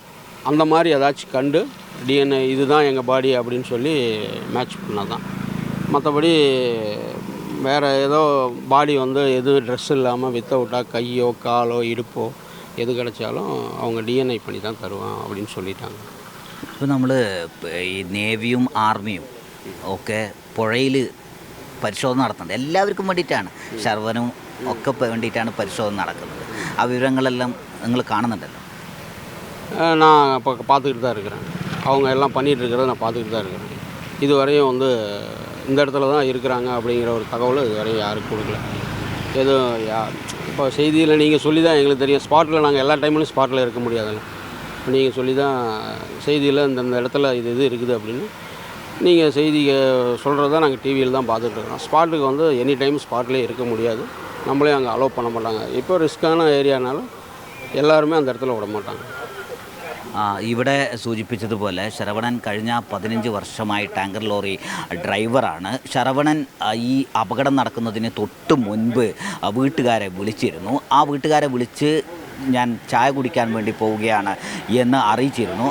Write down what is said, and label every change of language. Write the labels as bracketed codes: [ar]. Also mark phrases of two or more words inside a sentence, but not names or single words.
[ta] அந்த மாதிரி ஏதாச்சும் கண்டு டிஎன்ஏ இதுதான் எங்கள் பாடி அப்படின்னு சொல்லி மேட்ச் பண்ணால் தான். மற்றபடி வேறு ஏதோ பாடி வந்து எதுவும் ட்ரெஸ் இல்லாமல் வித்தவுட்டாக கையோ காலோ இடுப்போ எது கிடைச்சாலும் அவங்க டிஎன்ஏ பண்ணி தான் தருவோம் அப்படின்னு சொல்லிட்டாங்க. [ml] ഇപ്പോൾ നമ്മൾ ഈ നേവിയും ആർമിയും ഒക്കെ പുഴയിൽ പരിശോധന നടത്തുന്നുണ്ട്. എല്ലാവർക്കും വേണ്ടിയിട്ടാണ്, ശർവനും ഒക്കെ വേണ്ടിയിട്ടാണ് പരിശോധന നടക്കുന്നത്. ആ വിവരങ്ങളെല്ലാം നിങ്ങൾ കാണുന്നുണ്ടല്ലോ. [ta] நான் இப்போ பார்த்துக்கிட்டு தான் இருக்கிறேன். அவங்க எல்லாம் பண்ணிகிட்டு இருக்கிறத நான் பார்த்துக்கிட்டு தான் இருக்கிறேன். இதுவரையும் வந்து இந்த இடத்துல தான் இருக்கிறாங்க அப்படிங்கிற ஒரு தகவல் இதுவரையும் யாருக்கும் கொடுக்கல. எதுவும் இப்போ செய்தியில் நீங்கள் சொல்லி தான் எங்களுக்கு தெரியும். ஸ்பாட்டில் நாங்கள் எல்லா டைம்லையும் ஸ்பாட்டில் இருக்க முடியாதுல்ல. இப்போ நீங்கள் சொல்லி தான் செய்தியில் இந்த இடத்துல இது இருக்குது அப்படின்னு நீங்கள் செய்தி சொல்கிறது தான் நாங்கள் டிவியில் தான் பார்த்துட்ருக்குறோம். ஸ்பாட்டுக்கு வந்து [en] any time [ta] ஸ்பாட்லேயே இருக்க முடியாது. நம்மளே அங்கே அலோவ் பண்ண மாட்டாங்க. இப்போ [en] risk area [ta] எல்லாருமே அந்த இடத்துல விட മാട്ടാங்க. [ml] ഇവിടെ സൂചിപ്പിച്ചതുപോലെ ശരവണൻ കഴിഞ്ഞ 15 വർഷമായി [en] tanker lorry driver. [ml] ശരവണൻ ഈ അപകടം നടക്കുന്നതിന് തൊട്ട് മുൻപ് വീട്ടുകാരെ വിളിച്ചിരുന്നു. ആ വീട്ടുകാരെ വിളിച്ച് ഞാൻ ചായ കുടിക്കാൻ വേണ്ടി പോവുകയാണ് എന്ന് അറിയിച്ചിരുന്നു.